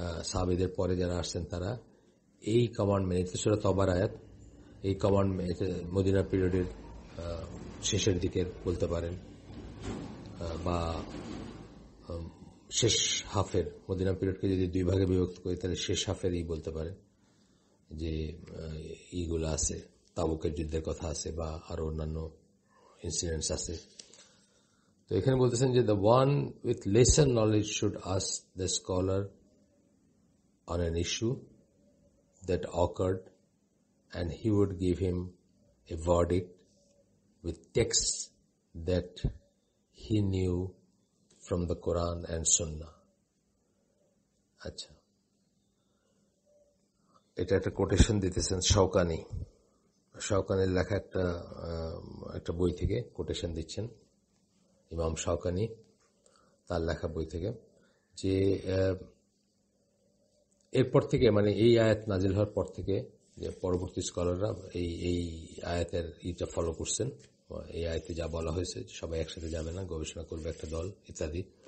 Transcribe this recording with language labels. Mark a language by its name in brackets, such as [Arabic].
[Bangla] সাহাবীদের পরে যারা আসছেন তারা এই কমান্ড মেনে, সূরা তবার আয়াত, এই কমান্ড মদিনা পিরিয়ডের শেষের দিকের বলতে পারেন, বা শেষ হাফের, মদিনা পিরিয়ডকে যদি দুই ভাগে বিভক্ত করি তাহলে শেষ হাফের বলতে পারে, যে এইগুলো আছে, তাবুকের যুদ্ধের কথা আছে বা আরো অন্যান্য ইনসিডেন্টস আছে। তো এখানে বলতেছেন যে [English] The one with lesser knowledge should ask the scholar on an issue that occurred, and he would give him a verdict with texts that he knew from the Quran and Sunnah. [Bangla] আচ্ছা, এটা একটা quotation দিতেছেন শাওকানির লেখা একটা বই থেকে quotation দিচ্ছেন, ইমাম শাওকানি তার লেখা বই থেকে, যে এরপর থেকে মানে এই আয়াত নাজিল হওয়ার পর থেকে যে পরবর্তী স্কলাররা এই আয়াতের ফলো করছেন, এই আয়াতে যা বলা হয়েছে সবাই একসাথে যাবে না, গবেষণা করবে একটা দল ইত্যাদি।